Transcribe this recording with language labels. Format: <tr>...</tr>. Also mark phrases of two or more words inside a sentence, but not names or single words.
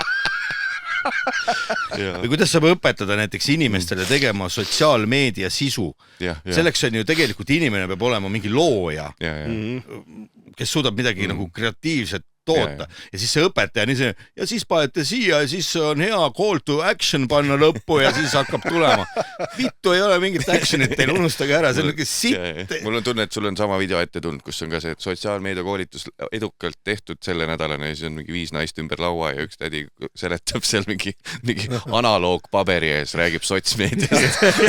<et>Või kuidas saab õpetada näiteks inimestele tegema sotsiaalmeedia sisu? Selleks on ju tegelikult inimene peab olema mingi looja, kes suudab midagi nagu kreatiivset toota. Ja siis see õpetaja nii see, ja siis panete siia ja siis on hea</et> <en>call to action</en> <et>panna lõppu ja siis hakkab tulema. Vittu ei ole mingit actionit teil, unustage ära, see on niisugune sitt. Mul on tunne, et sul on sama video ette tulnud, kus on ka see sotsiaalmeedia koolitus edukalt tehtud selle nädalane ja siis on mingi 5 naist ümber laua ja üks tädi seletab seal mingi analoogpaberi ees, räägib sotsmeediast.</et>